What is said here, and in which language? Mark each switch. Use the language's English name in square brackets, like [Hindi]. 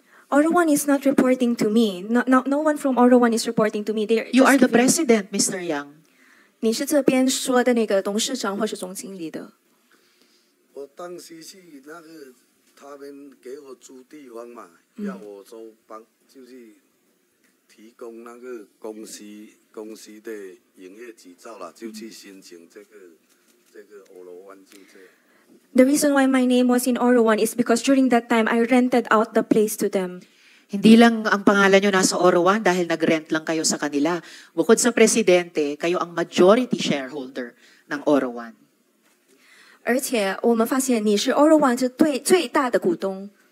[English] Oro One is not reporting to me. No one from Oro One is reporting to me. You are the president, Mr. Yang. [Chinese] 你是这边说的那个董事长或是总经理的。我当时是那个他们给我租地方嘛，要我就就是提供那个公司的营业执照啦，就去申请这个欧罗湾就这样。 [English] The reason why my name was in Oro One is because during that time I rented out the place to them. [Filipino] Hindi lang ang pangalan nyo nasa Oro One dahil nag-rent lang kayo sa kanila. Bukod sa presidente, kayo ang majority shareholder ng Oro One. [Chinese] 而且我们发现你是 Oro One 是最大的股东。